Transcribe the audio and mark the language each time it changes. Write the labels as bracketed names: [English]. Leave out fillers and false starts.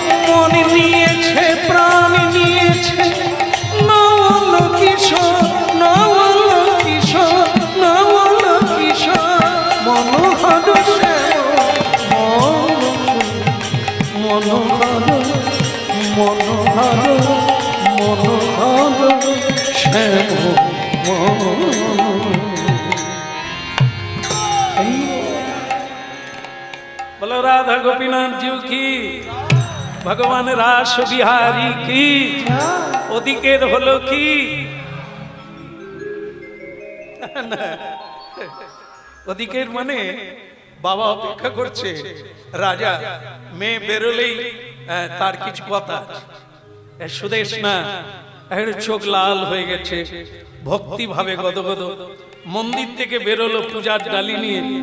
[Bangla] মন নিয়েছে প্রাণ নিয়েছে নওয়াল কিশোর, নওয়াল কিশোর, নওয়াল কিশোর, মনোহর শ্যাম মনোহর, মনোহর, মনোহর শ্যাম মনোহর। [Hindi] बोलो राधा गोपीनाथ जी की, भगवान रास बिहारी की। [Bangla] ওদিকের হলো কি ওদিকের মানে বাবা অপেক্ষা করছে, রাজা মেয়ে বেরোলেই তার কিছু কথা আছে। সুদেশ না চোখ লাল হয়ে গেছে, ভক্তি ভাবে গদগদ মন্দির থেকে বেরোলো পূজার ডালি নিয়ে।